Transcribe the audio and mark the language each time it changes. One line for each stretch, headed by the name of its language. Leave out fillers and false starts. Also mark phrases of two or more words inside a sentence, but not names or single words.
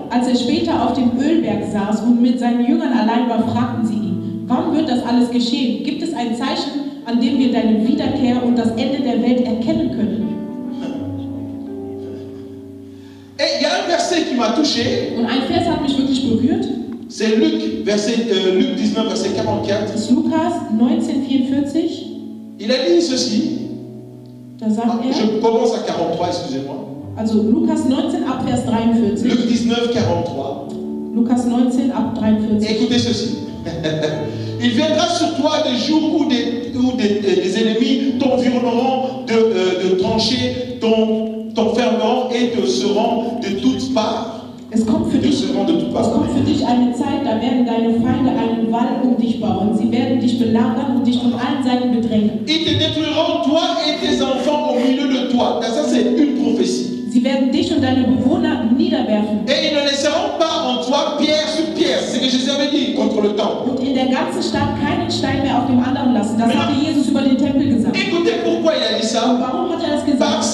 German: Als er später auf dem Ölberg saß und mit seinen Jüngern allein war, fragten sie ihn, wann wird das alles geschehen? Gibt es ein Zeichen, an dem wir deine Wiederkehr und das Ende der Welt erkennen können?
French: Et il y a un verset qui m'a touché,
German: Und ein Vers hat mich wirklich berührt.
French: c'est Luc 19, verset 44.
German: Das ist Lukas 19,44.
French: Il a dit ceci,
German: Da sagt er,
French: je commence à 43, excusez-moi.
German: also Lukas 19 ab Vers 43.
French: Luc 19, 43.
German: Lukas 19 ab 43.
French: Écoutez ceci. Il viendra sur toi des jours où des ennemis t'environneront de trancher, t'enfermeront et te seront de toutes parts.
German: Es kommt für
French: Te
German: dich,
French: seront de toutes
German: es
French: parts.
German: kommt für dich eine Zeit, da werden deine Feinde einen Wall um dich bauen. Sie werden dich belagern und dich von allen Seiten bedrängen.
French: Ils te détruiront, toi et tes enfants au milieu de toi. Ça, c'est une prophétie.
German: Sie werden dich und deine Bewohner niederwerfen.
French: Et ils ne laisseront pas en toi pierre sur pierre. C'est ce que Jésus avait dit contre le temple.
German: Und in der ganzen Stadt keinen Stein mehr auf dem anderen lassen. Das hatte Jesus über den Tempel gesagt.
French: Écoutez pourquoi il a dit
German: Und
French: ça.
German: warum hat er das gesagt?